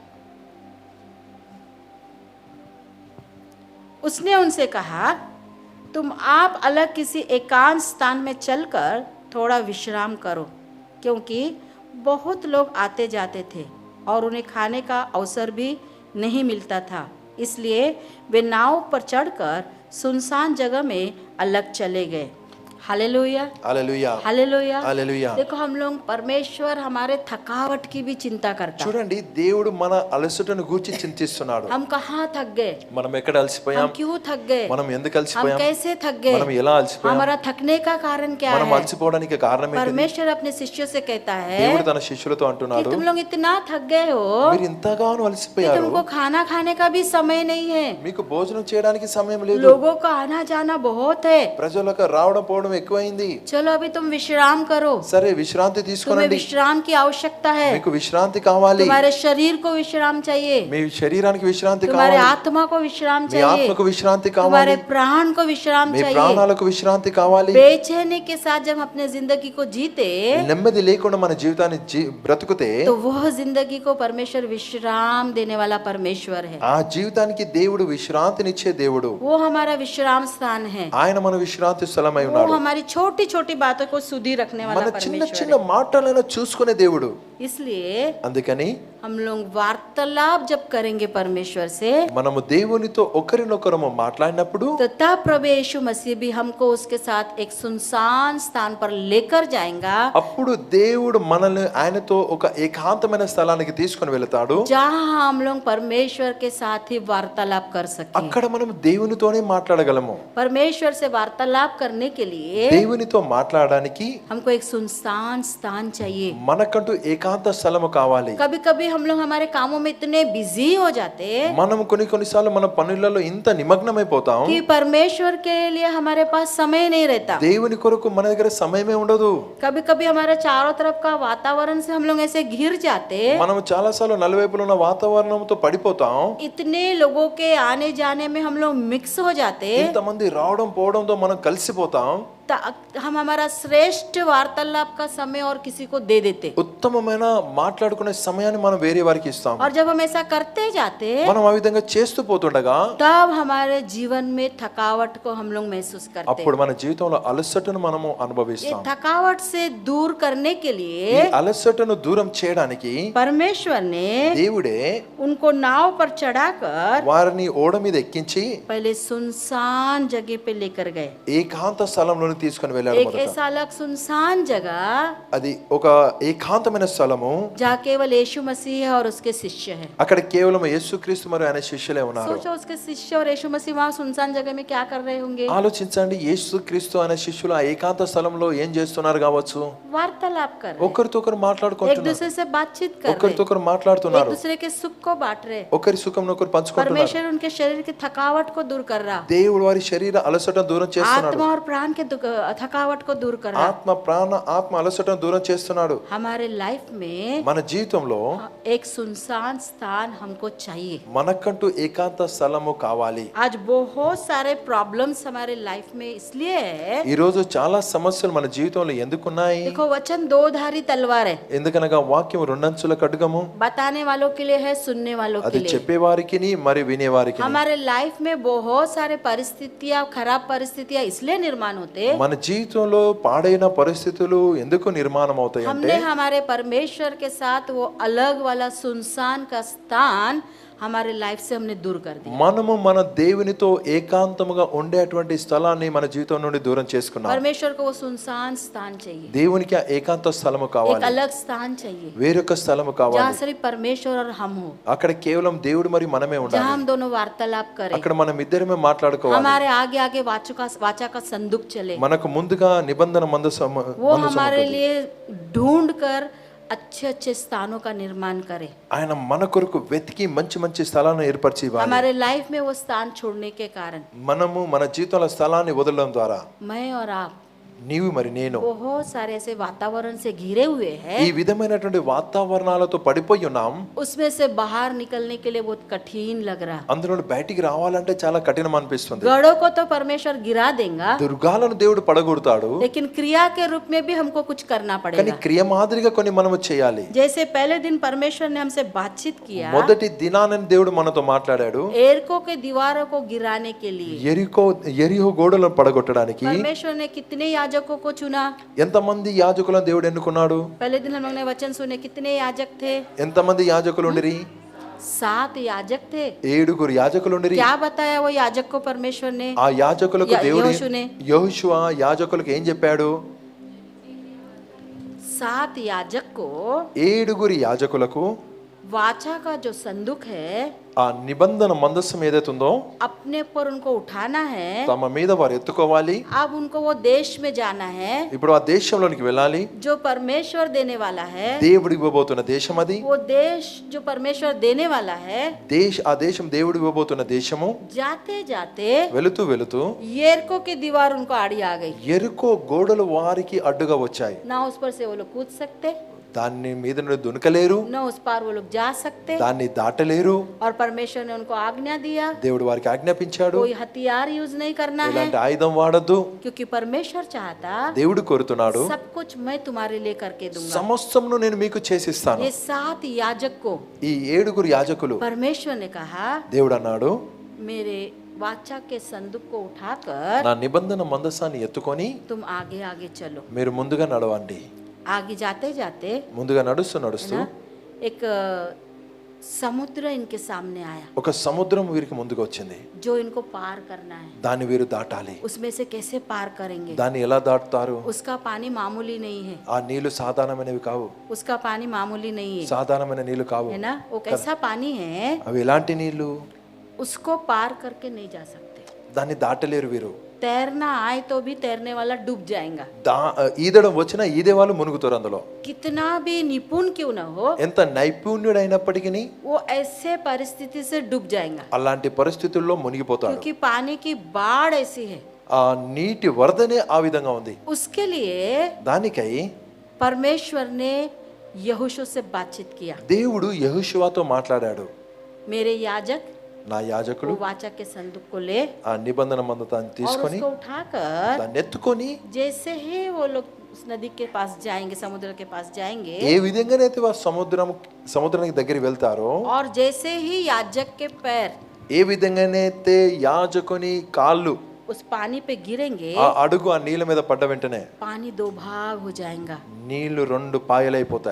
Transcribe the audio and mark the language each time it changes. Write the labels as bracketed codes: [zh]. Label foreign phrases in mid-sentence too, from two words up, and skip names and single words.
[hi] उसने उनसे कहा, तुम आप अलग किसी एकांत स्थान में चलकर थोड़ा विश्राम करो, क्योंकि बहुत लोग आते जाते थे और उन्हें खाने का अवसर भी नहीं मिलता था. इसलिए वे नाव पर चढ़कर सुनसान जगह में अलग चले गए. हालेलुया, [te] హల్లెలూయా [hi] हालेलुया। [te] హల్లెలూయా [hi] देखो हम लोग परमेश्वर हमारे थकावट की भी चिंता करता है। [te] చూడండి దేవుడు మన అలసటను గూర్చి చింతిస్తున్నాడు. [hi] हम कहाँ थक गए, [te] మనం ఎక్కడ అలసిపోయాం, [hi] हम क्यों थक गए, [te] మనం ఎందుకు [hi] हम [te] అలసిపోయాం, [hi] कैसे थक गए, [te] మనం ఎలా అలసిపోయాం, [hi] हमारा थकने का कारण क्या [te] మనం [hi] है। [te] అలసిపోవడానికి కారణం ఏంటి? [hi] परमेश्वर अपने शिष्यों से कहता है [te] దేవుడు తన శిష్యులతో [hi] कि [te] అంటున్నాడు, [hi] तुम लोग इतना थक गए हो [te] మీరు ఇంతగానో [hi] कि [te] అలసిపోయారు, [hi] तुमको खाना खाने का भी समय नहीं है। [te] మీకు భోజనం చేయడానికి సమయం లేదు, [hi] लोगों का आना जाना बहुत है। [te] ప్రజలకు రావడం పోవడం ఎక్కువైంది. [hi] चलो अभी तुम विश्राम करो, [te] సరే విశ్రాంతి [hi] तुम्हें [te] తీసుకోండి, [hi] विश्राम की आवश्यकता है। [te] మీకు విశ్రాంతి కావాలి, [hi] तुम्हारे शरीर को विश्राम चाहिए, [te] మీ శరీరానికి విశ్రాంతి [hi] तुम्हारे [te] కావాలి, [hi] आत्मा को विश्राम [te] మీ [hi] चाहिए, [te] ఆత్మకు విశ్రాంతి [hi] तुम्हारे [te] కావాలి, [hi] प्राण को विश्राम [te] మీ [hi] चाहिए। [te] ప్రాణాలకు విశ్రాంతి కావాలి. [hi] बेचैनी के साथ जब हम अपने जिंदगी को जीते [te] నెమ్మది లేకుండా మన జీవితాన్ని బ్రతుకుతే [hi] तो वह जिंदगी को परमेश्वर विश्राम देने वाला परमेश्वर है। [te] ఆ జీవితానికి దేవుడు విశ్రాంతినిచ్చే దేవుడు. [hi] वो हमारा विश्राम स्थान है। [te] ఆయన మన విశ్రాంతి స్థలమై [hi] वो [te] ఉన్నాడు. [hi] हमारी छोटी छोटी बातों को सुधी रखने वाला [te] మన చిన్న [hi] परमेश्वर [te] చిన్న మాటలైనా చూసుకునే దేవుడు. [hi] है। इसलिए [te] అందుకని [hi] हम लोग वार्तालाप जब करेंगे परमेश्वर से [te] మనము దేవునితో ఒకరినొకరము మాట్లాడినప్పుడు [hi] तो तब प्रभु यीशु मसीह भी हमको उसके साथ एक सुनसान स्थान पर लेकर जाएगा, [te] అప్పుడు దేవుడు మనల్ని ఆయనతో ఒక ఏకాంతమైన స్థలానికి తీసుకొని వెళతాడు. [hi] जहाँ हम लोग परमेश्वर के साथ ही वार्तालाप कर सके। [te] అక్కడ మనం దేవునితోనే మాట్లాడగలము. [hi] परमेश्वर से वार्तालाप करने के लिए [te] దేవునితో మాట్లాడడానికి [hi] हमको एक सुनसान स्थान चाहिए। [te] మనకంటూ ఏకాంత స్థలము కావాలి. [hi] कभी कभी हम लोग हमारे कामों में इतने बिजी हो जाते [te] మనం కొన్నిసార్లు మన పనులలో ఇంత నిమగ్నమైపోతాం, [hi] कि परमेश्वर के लिए हमारे पास समय नहीं रहता। [te] దేవుని కొరకు మన దగ్గర సమయమే ఉండదు. [hi] कभी कभी हमारे चारों तरफ का वातावरण से हम लोग ऐसे घिर जाते, [te] మనం చాలా సార్లు నలువైపులో ఉన్న వాతావరణంతో పడిపోతాం, [hi] इतने लोगों के आने जाने में हम लोग मिक्स हो जाते, [te] ఇంతమంది రావడం పోవడంతో మనం కలిసిపోతాం, [hi] हम हमारा श्रेष्ठ वार्तालाप का समय और किसी को दे देते। [te] ఉత్తమమైన మాట్లాడుకునే సమయాన్ని మనం వేరే వారికి ఇస్తాం. [hi] और जब हम ऐसा करते जाते [te] మనం ఆ విధంగా చేస్తూ పోతుండగా [hi] तब हमारे जीवन में थकावट को हम लोग महसूस करते। [te] అప్పుడు మన జీవితంలో అలసటను మనము [hi] ये [te] అనుభవిస్తాం. [hi] थकावट से दूर करने के [te] ఈ [hi] लिए [te] అలసటను దూరం చేయడానికి [hi] परमेश्वर ने [te] దేవుడే [hi] उनको नाव पर चढ़ाकर [te] వారిని ఓడ మీద ఎక్కించి [hi] पहले सुनसान जगह पे लेकर गए। [te] ఏకాంత స్థలంలోని తీసుకొని వెళ్ళాడు. [hi] एक [te] మొదట [hi] ऐसा अलग सुनसान जगह [te] అది ఒక ఏకాంతమైన స్థలము, [hi] जहाँ केवल यीशु मसीह है और उसके शिष्य है। [te] అక్కడ కేవలం యేసుక్రీస్తు మరియు ఆయన శిష్యులే ఉన్నారు. [hi] सोचो उसके शिष्य और यीशु मसीह वहाँ सुनसान जगह में क्या कर रहे होंगे। [te] ఆలోచించండి, యేసుక్రీస్తు ఆయన శిష్యులు ఆ ఏకాంత స్థలంలో ఏం చేస్తున్నారు కావచ్చు? [hi] वार्तालाप कर रहे, [te] ఒకరితో ఒకరు [hi] एक [te] మాట్లాడుకుంటున్నారు, [hi] दूसरे से बातचीत कर रहे, [te] ఒకరితో ఒకరు [hi] एक [te] మాట్లాడుతున్నారు, [hi] दूसरे के सुख को बांट रहे। [te] ఒకరి సుఖం ఒకరు పంచుకుంటున్నారు. [hi] परमेश्वर उनके शरीर की थकावट को दूर कर रहा, [te] దేవుడు వారి శరీర అలసటను దూరం చేస్తున్నాడు, [hi] आत्मा और प्राण के थकावट को दूर कर रहा। [te] ఆత్మ ప్రాణ ఆత్మ అలసటను దూరం చేస్తున్నాడు. [hi] हमारे लाइफ में [te] మన జీవితంలో [hi] एक सुनसान स्थान हमको चाहिए। [te] మనకంటూ ఏకాంత స్థలము కావాలి. [hi] आज बहुत सारे प्रॉब्लम्स हमारे लाइफ में इसलिए है, [te] ఈ రోజు చాలా సమస్యలు మన జీవితంలో ఎందుకున్నాయి? [hi] देखो वचन दो धारी तलवार है, [te] ఎందుకనగా వాక్యం రెండంచుల ఖడ్గము, [hi] बताने वालों के लिए है, सुनने वालों के [te] అది [hi] लिए। [te] చెప్పేవారికి మరి వినేవారికి. [hi] हमारे लाइफ में बहुत सारे परिस्थितियां, खराब परिस्थितियां इसलिए निर्माण होते, [te] మన జీవితంలో పాడైన పరిస్థితులు ఎందుకు నిర్మాణం అవుతాయి అంటే [hi] हमने हमारे परमेश्वर के साथ वो अलग वाला सुनसान का स्थान हमारे लाइफ से हमने दूर कर दिया। [te] మనము మన దేవునితో ఏకాంతముగా ఉండేటువంటి స్థలాన్ని మన జీవితం నుండి దూరం చేసుకున్నాం. [hi] परमेश्वर को वो सुनसान स्थान चाहिए, [te] దేవునికి ఆ ఏకాంత స్థలము [hi] एक [te] కావాలి, [hi] अलग स्थान चाहिए, [te] వేరొక స్థలము [hi] जहाँ [te] కావాలి. [hi] सिर्फ परमेश्वर और हम हो, [te] అక్కడ కేవలం దేవుడు మరి మనమే [hi] जहाँ [te] ఉండాలి. [hi] हम दोनों वार्तालाप करें, [te] అక్కడ మనం ఇద్దరమే మాట్లాడుకోవాలి. [hi] हमारे आगे आगे वाचा का संदूक चले, [te] మనకు ముందుగా నిబంధన [hi] वो हमारे लिए ढूंढ कर अच्छे अच्छे स्थानों का निर्माण करे। [te] ఆయన మన కొరకు వెతికి మంచి మంచి స్థలాలను ఏర్పరిచి ఇవ్వాలి. [hi] हमारे लाइफ में वो स्थान छोड़ने के कारण [te] మనము మన జీవితంలో స్థలాన్ని వదలడం ద్వారా [hi] मैं और आप [te] నీవు మరి నేను [hi] बहुत सारे ऐसे वातावरण से घिरे हुए हैं, [te] ఈ విధమైనటువంటి వాతావరణాలతో పడిపోయి ఉన్నాం. [hi] उसमें से बाहर निकलने के लिए बहुत कठिन लग रहा। [te] అందులో బయటికి రావాలంటే చాలా కఠినం అనిపిస్తుంది. [hi] गढ़ों को तो परमेश्वर गिरा देगा, [te] దుర్గాలను దేవుడు పడగొడతాడు, [hi] लेकिन क्रिया के रूप में भी हमको कुछ करना [te] కానీ [hi] पड़ेगा। [te] క్రియ మాదిరిగా కొన్ని మనము చేయాలి. [hi] जैसे पहले दिन परमेश्वर ने हमसे बातचीत किया, [te] మొదటి దినాన దేవుడు మనతో మాట్లాడాడు, [hi] एरको के दीवारों को गिराने के लिए [te] ఎరిహో గోడలను పడగొట్టడానికి [hi] परमेश्वर ने कितने याजकों को चुना। [te] ఎంతమంది యాజకులను దేవుడు ఎన్నుకున్నాడు? [hi] पहले दिन हम लोग ने वचन सुने, कितने याजक थे? [te] ఎంతమంది యాజకులు ఉండిరి? [hi] 7 याजक थे। [te] 7 యాజకులుండిరి. [hi] क्या बताया वो याजक को परमेश्वर ने? [te] ఆ యాజకులకు దేవుడు యెహోషునే. యెహోషువ యాజకులకు ఏం చెప్పాడు? [hi] 7 याजक को [te] 7 యాజకులకు [hi] वाचा का जो संदूक है [te] ఆ నిబంధన మందస్సం ఏదైతే ఉందో [hi] अपने पर उनको उठाना है। [te] తమ మీద వారు ఎత్తుకోవాలి. [hi] अब उनको वो देश में जाना है [te] ఇప్పుడు ఆ దేశంలోనికి వెళ్ళాలి. [hi] जो परमेश्वर देने वाला है। [te] దేవుడు ఇవ్వబోతున్న దేశం అది. [hi] वो देश जो परमेश्वर देने वाला है, [te] ఆ దేశం దేవుడు ఇవ్వబోతున్న దేశము. [hi] जाते जाते [te] వెళుతూ వెళుతూ [hi] यरीको की दीवार उनको आड़ी आ गई। [te] ఎరుకో గోడలు వారికి అడ్డుగా వచ్చాయి. [hi] ना उस पर से वो लोग कूद सकते, [te] దాన్ని మీద నుండి దునకలేరు, [hi] न उस पार वो लोग जा सकते। [te] దాన్ని దాటలేరు. [hi] और परमेश्वर ने उनको आज्ञा दिया [te] దేవుడు వారికి ఆజ్ఞాపించాడు, [hi] कोई हथियार यूज नहीं करना है, [te] ఇలాంటి ఆయుధం వాడద్దు. [hi] क्योंकि परमेश्वर चाहता [te] దేవుడు కోరుతున్నాడు, [hi] सब कुछ मैं तुम्हारे लिए करके दूंगा। [te] సమస్తమును నేను మీకు చేసిస్తాను. [hi] ये 7 याजक को [te] ఈ 7 యాజకులు [hi] परमेश्वर ने कहा, [te] దేవుడు అన్నాడు, [hi] मेरे वाचा के संदूक को उठाकर [te] నా నిబంధన మందసాన్ని ఎత్తుకొని [hi] तुम आगे आगे चलो। [te] మీరు ముందుగా నడవండి. [hi] आगे जाते जाते [te] ముందుగా నడుస్తూ నడుస్తూ [hi] ना एक समुद्र इनके सामने आया [te] ఒక సముద్రం వీరికి ముందుకు వచ్చింది. [hi] जो इनको पार करना है। [te] దాన్ని వీరు దాటాలి. [hi] उसमें से कैसे पार करेंगे? [te] దాన్ని ఎలా దాటుతారు? [hi] उसका पानी मामूली नहीं है, [te] ఆ నీళ్లు సాధారణమైనవి కావు, [hi] उसका पानी मामूली नहीं है, [te] సాధారణమైన నీళ్లు కావు. [hi] है ना? वो कैसा पानी है, [te] అవి ఎలాంటి నీళ్లు? [hi] उसको पार करके नहीं जा सकते। [te] దాన్ని దాటలేరు వీరు. [hi] तैरना आए तो भी तैरने वाला डूब जाएगा। [te] ఈదడం వచ్చినా ఈదే వాళ్ళు మునుగుతారు అందులో. [hi] कितना भी निपुण क्यों ना हो, [te] ఎంత నైపుణ్యుడైనప్పటికీ [hi] वो ऐसे परिस्थिति से डूब जाएगा, [te] అలాంటి పరిస్థితుల్లో మునిగిపోతాడు. [hi] क्योंकि पानी की बाढ़ ऐसी है। [te] ఆ నీటి వరదనే ఆ విధంగా ఉంది. [hi] उसके लिए [te] దానికై [hi] परमेश्वर ने यहोशू से बातचीत किया। [te] దేవుడు యెహోషువతో మాట్లాడాడు, [hi] मेरे याजक [te] నా యాజకుడు [hi] वो वाचा के संदूक को ले [te] ఆ నిబంధన మందతాన్ని [hi] और [te] తీసుకొని [hi] उसको उठाकर [te] దాన్ని ఎత్తుకొని [hi] जैसे ही वो लोग उस नदी के पास जाएंगे, समुद्र के पास जाएंगे, [te] ఏ విధంగానైతే వారు సముద్రానికి దగ్గరికి వెళ్తారో, [hi] और जैसे ही याजक के पैर [te] ఏ విధంగానైతే యాజకుని కాళ్ళు [hi] उस पानी पे गिरेंगे, [te] ఆ అడుగు ఆ నీళ్ళ మీద పడ్డ వెంటనే [hi] पानी 2 भाग हो जाएगा। [te] నీళ్లు 2 పాయలైపోతాయి.